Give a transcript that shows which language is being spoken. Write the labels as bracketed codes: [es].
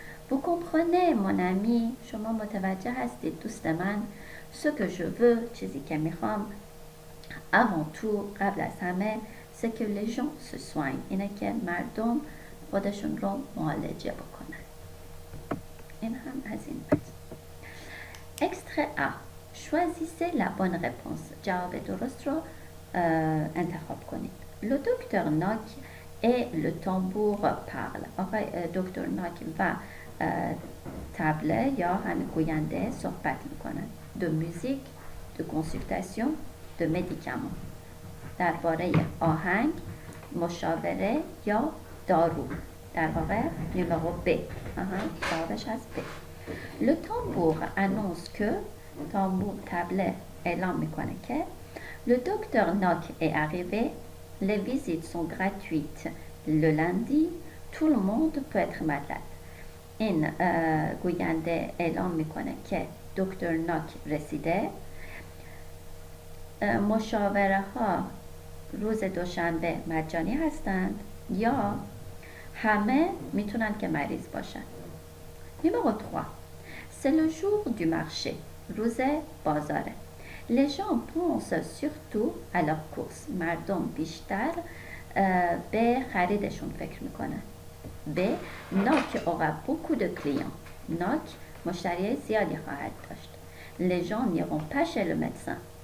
[fr] Vous comprenez mon ami؟ [fa] شما متوجه هستید دوست من؟ [fr] Ce que je veux [fa] چیزی که میخوام [fr] avant tout [fa] قبل از همه [fr] c'est que les gens se soignent، [fa] اینه که مردم خودشون رو معالجه بکنن. این هم از این بحث. Extrait A. [fr] Choisissez la bonne réponse. [fa] جواب درست رو انتخاب کنید. [fr] Le docteur Nock et le tambour parle. [fa] آقای دکتر ناک و طبله یا همین گوینده صحبت میکنن. [fr] De musique, de consultation, de médicaments. [fa] درباره آهنگ، مشاوره یا دارو. در واقع نمرو B. جوابش از B. [fr] Le tambour annonce que tambour table [fa] اعلام میکنه که [fr] le docteur Nock est arrivé, les visites sont gratuites le lundi, tout le monde peut être malade. [fa] این گوینده اعلام میکنه که دکتر ناک رسیده، مشاوره ها روز دوشنبه مجانی هستند یا همه میتونن که مریض باشن. [fr] Numéro 3. C'est le jour du marché. [fa] روز بازاره. [fr] Les gens pensent surtout à leurs courses. [fa] مردم بیشتر به خریدشون فکر میکنن. B. [fr] Nock aura beaucoup de clients. [fa] Nock مشتری زیادی خواهد داشت. [fr] Les gens n'iront pas chez le médecin.